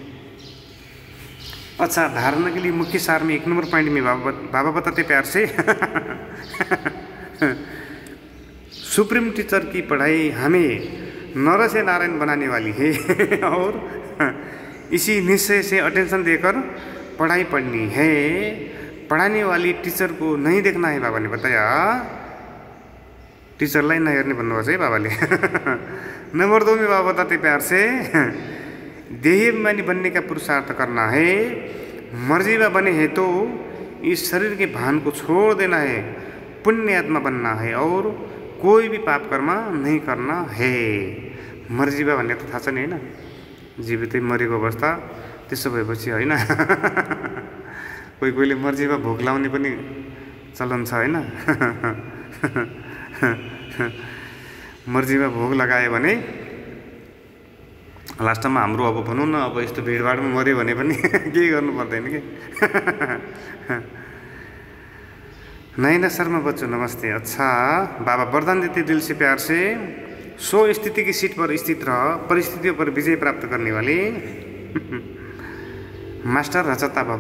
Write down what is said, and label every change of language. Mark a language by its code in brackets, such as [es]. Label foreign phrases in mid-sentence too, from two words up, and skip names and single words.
[hi] अच्छा, धारणा के लिए मुख्य सार में 1 [en] number point [hi] में बाबा बताते प्यार से सुप्रीम टीचर की पढ़ाई हमें नर से नारायण बनाने वाली है और इसी निश्चय से अटेंशन देकर पढ़ाई पढ़नी है। पढ़ाने वाली टीचर को नहीं देखना है, बाबा ने बताया। [ne] टीचरलाई नहेर्ने भन्नुभएको छ है बाबाले। [hi] नंबर 2 में बाबा बताते प्यार से देहाभिमानी बनने का पुरुषार्थ करना है। मर्जीवा बने हैं तो इस शरीर के भान को छोड़ देना है, पुण्य आत्मा बनना है और कोई भी पाप कर्म नहीं करना है। [ne] मर्जीवा भन्ने त थाहा छ नि हैन, जीवितै मरेको अवस्था। त्यसो भएपछि हैन कोहीले मर्जीवा भोग लाउने पनि चलन छ हैन। मर्जीमा भोग लगायो भने लास्टमा हाम्रो अब भनौँ न, अब यस्तो भिडभाडमा मऱ्यो भने पनि केही गर्नु पर्दैन के। [hi] नैना शर्मा बच्चों नमस्ते। अच्छा, बाबा वरदान देते दिल से प्यार से, सो स्थिति की सीट पर स्थित रह, परिस्थितियों पर विजय प्राप्त करने वाले मास्टर रचता भव।